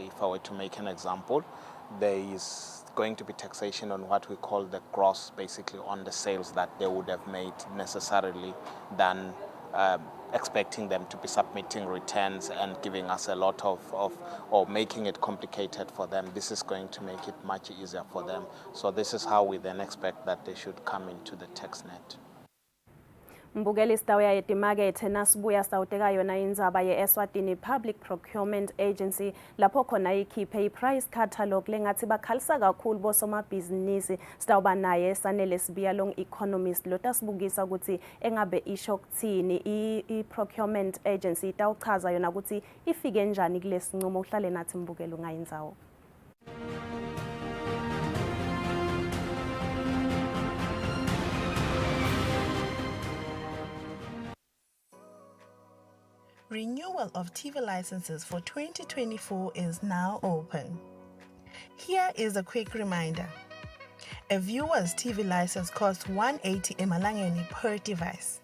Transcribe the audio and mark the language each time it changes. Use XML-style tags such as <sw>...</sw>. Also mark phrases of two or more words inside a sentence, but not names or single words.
<en>If I were to make an example, there is going to be taxation on what we call the gross, basically on the sales that they would have made necessarily than expecting them to be submitting returns and giving us a lot of or making it complicated for them. This is going to make it much easier for them. So this is how we then expect that they should come into the tax net.</en> <ss>Mbukeli sitawuya etimakethe nasibuya sawuteka yona indzaba ye-Eswatini Public Procurement Agency lapho khona ikhiphe</ss> <en>i-price catalog</en> <ss>lengathi bakhalisa kakhulu bosomabhizinisi. Sitawuba naye Sanele Sibiya long economist lotasibukisa ukuthi engabe isho kuthini</ss> <en>i-procurement agency</en> <ss>itawuchaza yona ukuthi ifike njani kulesi nqumo. Uhlale nathi Mbukeli ungayindzawo.</ss> <en>Renewal of TV licenses for 2024 is now open. Here is a quick reminder. A viewer's TV license costs 180 emalangeni per device.</en>